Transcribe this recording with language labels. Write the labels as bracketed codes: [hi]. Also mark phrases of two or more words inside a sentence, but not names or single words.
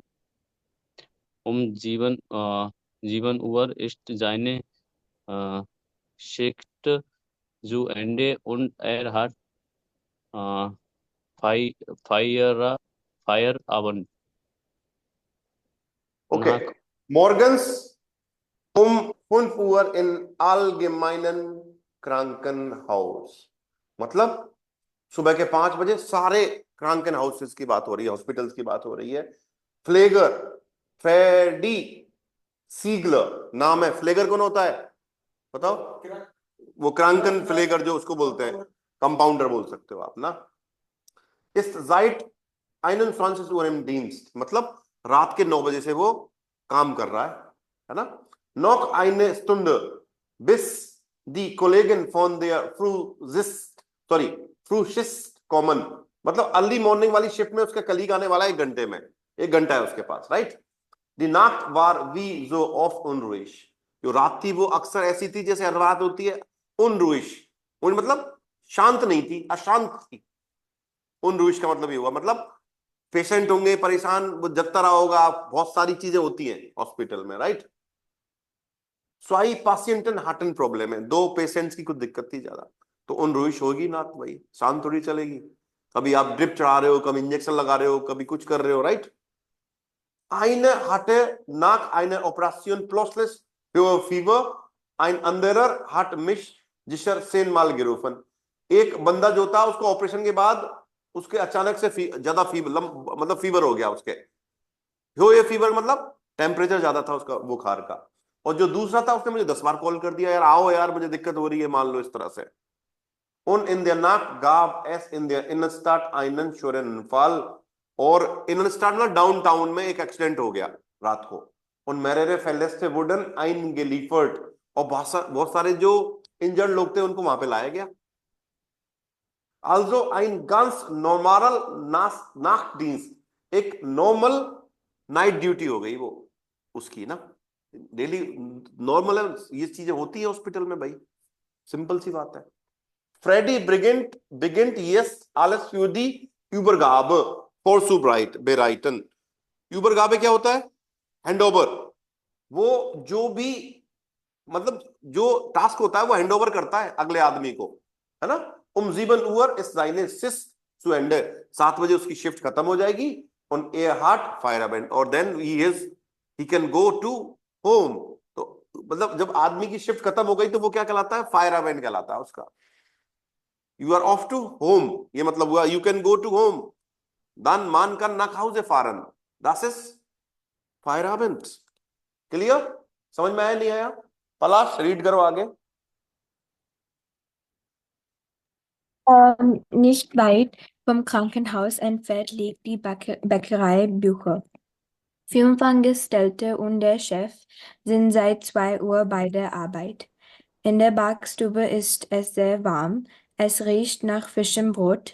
[de] Um 7 Uhr ist seine Schicht zu Ende und er hat Feierabend. Okay. Nach Morgens um 5 Uhr in allgemeinen Krankenhaus. [hi] मतलब सुबह के 5 बजे सारे [de] Krankenhäuser [hi] की बात हो रही है, हॉस्पिटल्स की बात हो रही है. फ्लेगर, फेडी सीगलर नाम है. फ्लेगर कौन होता है बताओ? वो [de] Krankenpfleger [hi] जो उसको बोलते हैं, कंपाउंडर बोल सकते हो आप ना. [de] इस seit 21 Uhr im Dienst, [hi] मतलब रात के 9 बजे से वो काम कर रहा है ना. [de] Noch eine Stunde bis die Kollegen von der Frühschicht kommen. [hi] मतलब [en] early morning [hi] वाली शिफ्ट में उसका कलीग आने वाला है 1 घंटे में. 1 घंटा है उसके पास, राइट. [de] Die Nacht war wie so oft unruhig. [hi] जो रात थी वो अक्सर ऐसी थी जैसे हर रात होती है. unruhig मतलब शांत नहीं थी, अशांत थी. unruhig का मतलब ये हुआ, मतलब पेशेंट होंगे परेशान, वो जगता रहा होगा. बहुत सारी चीजें होती हैं हॉस्पिटल में, राइट. स्वाई पेशेंटन हार्टन प्रॉब्लम है, 2 पेशेंट्स की कुछ दिक्कत थी ज्यादा, तो unruhig होगी ना भाई, शांत थोड़ी चलेगी. कभी आप ड्रिप चढ़ा रहे हो, कभी इंजेक्शन लगा रहे हो, कभी कुछ कर रहे हो, राइट. [de] Eine hatte nach einer Operation plötzlich hohe Fieber. Ein anderer hat mich sicher 10-mal gerufen. [hi] एक बंदा जो था उसको ऑपरेशन के बाद उसके अचानक से ज्यादा फीवर, मतलब फीवर हो गया उसके. होए फीवर मतलब टेम्परेचर ज्यादा था उसका बुखार का. और जो दूसरा था उसने मुझे 10 बार कॉल कर दिया, यार आओ यार मुझे दिक्कत हो रही है, मान लो इस तरह से. [de] Und in der Nacht gab es in der Innenstadt einen schweren Fall. [hi] और इनस्टाड में डाउनटाउन में एक एक्सीडेंट हो गया रात को. [de] und mehrere Verletzte wurden eingeliefert. [hi] और बहुत सारे जो इंजर्ड लोग थे उनको वहां पे लाया गया. [de] also ein ganz normal Nachtdienst. [hi] एक [en] normal night duty [hi] हो गई वो उसकी ना, डेली नॉर्मल है. ये चीजें होती है हॉस्पिटल में भाई, सिंपल सी बात है. [de] Freddy beginnt jetzt alles für die Übergabe vorzubereiten. [hi] Übergabe क्या होता है? हैंडओवर. वो जो भी मतलब जो टास्क होता है वो हैंडओवर करता है अगले आदमी को, है ना. [de] 7 Uhr ist seine Schicht zu Ende. [hi] 7 बजे उसकी शिफ्ट खत्म हो जाएगी. [de] und hat Feierabend [en] और then he can go to home. [hi] तो मतलब जब आदमी की शिफ्ट खत्म हो गई तो वो क्या कहलाता है? Feierabend कहलाता है उसका. [en] You are off to home. [hi] ये मतलब हुआ [en] you can go to home. [de] Dann man kann nach Hause fahren. Das ist Feierabend. Clear? [hi] समझ में आया नहीं आया? पलाश रीड करो आगे. [de] Nicht weit vom Krankenhaus entfernt liegt die Bäckerei Bücher. 5 Angestellte und der Chef sind seit 2 Uhr bei der Arbeit. In der Backstube ist es sehr warm. Es riecht nach frischem Brot.